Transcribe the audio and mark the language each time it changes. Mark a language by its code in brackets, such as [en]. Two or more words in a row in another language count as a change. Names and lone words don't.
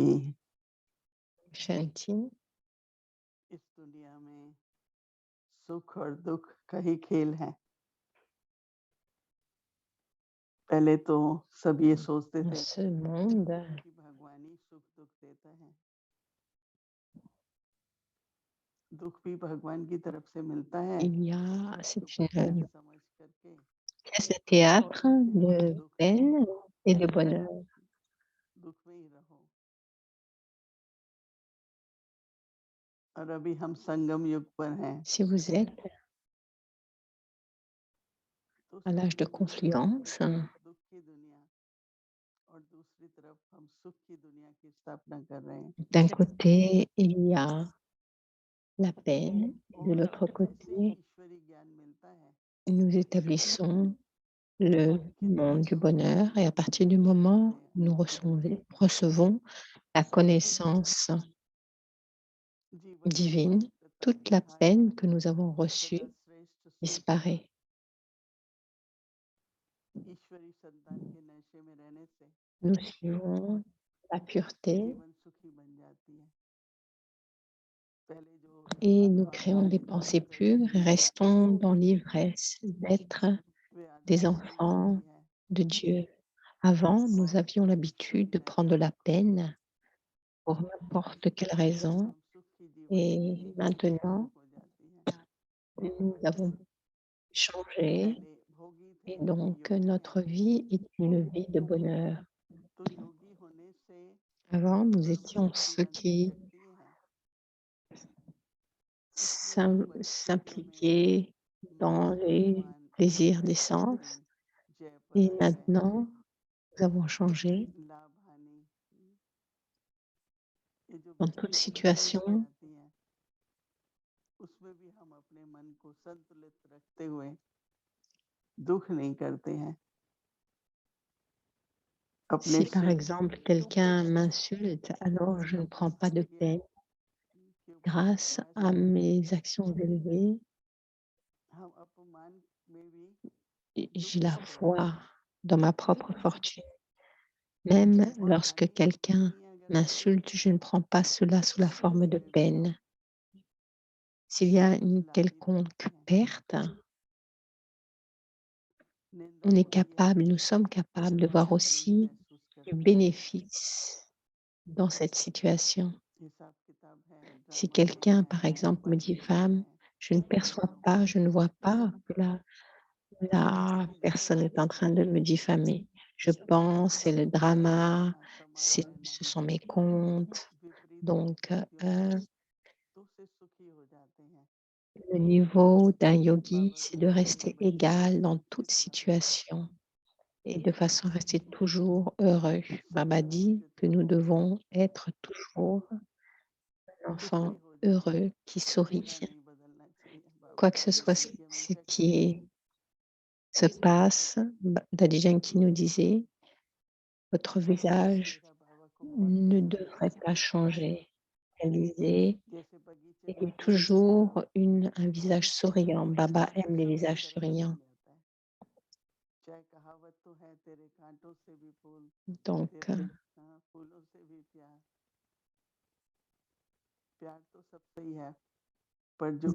[hi] Shanti. इस दुनिया में सुख और दुख का ही खेल है। पहले तो सब ये सोचते [fr] Dans [hi] थे [fr] ce monde, [hi] कि भगवान ही सुख दुख देता है। दुख भी भगवान की तरफ से मिलता है। [fr] il y a, c'est [hi] सुख [fr] une [hi] समझ करके [fr] pièce de théâtre de [hi] दुख [fr] peine et de [hi] में [fr] bonheur. [hi] दुख में ही रहो। और अभी हम संगम युग पर हैं। [fr] Si vous êtes [hi] तो [fr] à l'âge de confluence, [hi] दुख की दुनिया और दूसरी तरफ हम सुख की दुनिया की स्थापना कर रहे हैं। [fr] d'un côté, il y a la peine, et de l'autre côté, [hi] ईश्वरी ज्ञान मिलता है [fr] nous établissons le monde du bonheur et à partir du moment où nous recevons la connaissance divine, toute la peine que nous avons reçue disparaît. [hi] ईश्वरी संतान के नशे में रहने से [fr] Nous suivons la pureté [hi] जीवन सुखी बन जाती है। पहले जो [fr] et nous créons des pensées pures et restons dans l'ivresse d'être [hi] वे [fr] des [hi] आदतें बन [fr] enfants [hi] जाती है। [fr] de Dieu. Avant, nous avions l'habitude de prendre de la peine pour n'importe quelle raison [hi] हम सुख की जीवन [fr] et [hi] शैली [fr] maintenant, [hi] हो जाती है। [fr] nous avons changé [hi] पहले भोगी थे [fr] et [hi] अभी [fr] donc [hi] योगी [fr] notre [hi] हैं। [fr] vie est une vie de bonheur. [hi] तो योगी होने से [fr] Avant, nous étions ceux [hi] सर्वशक्तिवान की [fr] qui [hi] शक्ति है। इसलिए वो परिस्थितियों में [fr] s'impliquaient dans [hi] मान [fr] les [hi] सम्मान [fr] plaisirs des [hi] पैसा [fr] sens [hi] कहीं जय [fr] et [hi] पराया है, [fr] maintenant, nous avons changé. [hi] लाभ हानि, ये जो [fr] Dans toute [hi] विपरीत परिस्थिति [fr] situation, [hi] आती है उसमें भी हम अपने मन को संतुलित रखते हुए दुख नहीं करते हैं, अपने [fr] si par [hi] सुख [fr] exemple [hi] दुख को [fr] quelqu'un [hi] कैसे [fr] m'insulte, alors je ne prends pas de [hi] देखिए [fr] peine. [hi] के ऊपर [fr] Grâce [hi] विश्वास [fr] à [hi] रखते हैं, [fr] mes actions élevées, [hi] हम अपमान में भी [fr] j'ai [hi] दुख [fr] la [hi] नहीं करते [fr] foi [hi] हैं, [fr] dans ma propre fortune. Même [hi] और [fr] lorsque [hi] हानि [fr] quelqu'un [hi] हानि अगर आती है [fr] m'insulte, je ne prends pas cela sous la [hi] तो [fr] forme de [hi] मेरे को [fr] peine. S'il y a [hi] कुछ [fr] une [hi] लाभ ही दिखते [fr] quelconque [hi] हैं, [fr] perte, [hi] निंदा [fr] on est [hi] होती है [fr] capable, nous sommes [hi] तो [fr] capables de voir [hi] अपमानित नहीं [fr] aussi [hi] महसूस [fr] du [hi] करते हैं, [fr] bénéfice dans cette situation. [hi] हिसाब किताब है, [fr] Si [hi] ड्रामा नहीं [fr] quelqu'un, [hi] है, [fr] par exemple, me dit [hi] बातें नहीं [fr] femme, [hi] है, [fr] je ne perçois pas, je ne vois pas que la [hi] क्योंकि जब [fr] personne est en train de me diffamer. Je pense, c'est le drama, [hi] समान रहना, [fr] ce sont mes comptes. [hi] विपरीत [fr] Donc, [hi] परिस्थितियों में तो उससे सुखी हो जाते हैं। [fr] le niveau d'un yogi, [hi] बाबा [fr] c'est [hi] जी [fr] de [hi] कहते हैं [fr] rester [hi] बच्चों को [fr] égal dans [hi] इस [fr] toute [hi] तरह रखो, [fr] situation et de façon à rester toujours heureux. [hi] सदा [fr] Baba dit [hi] हर्षित [fr] que nous [hi] रहो, [fr] devons être toujours un [hi] कुछ भी [fr] enfant [hi] हो जाए [fr] heureux qui sourit. [hi] चेहरा नहीं बदलना चाहिए, [fr] Quoi [hi] बाबा [fr] que ce [hi] कहते [fr] soit [hi] हैं कि [fr] ce [hi] हमेशा खुश [fr] qui [hi] रहो, [fr] se passe, Daddy Yankee nous disait, votre [hi] और ये [fr] visage [hi] चेहरा बाबा को बहुत [fr] ne [hi] पसंद [fr] devrait [hi] है। [fr] pas changer. Elle disait, [hi] जैसे बगीचे में [fr] ayez [hi] फूल खिले हों, [fr] toujours un visage souriant. Baba aime les [hi] सबकी [fr] visages [hi] तरफ [fr] souriants. [hi] खिल जाता है। चाहे कहावत तो है तेरे कांटों से भी फूल, [fr] Donc, [hi] तेरे फूलों से भी प्यार, प्यार तो सबसे ही है, पर जो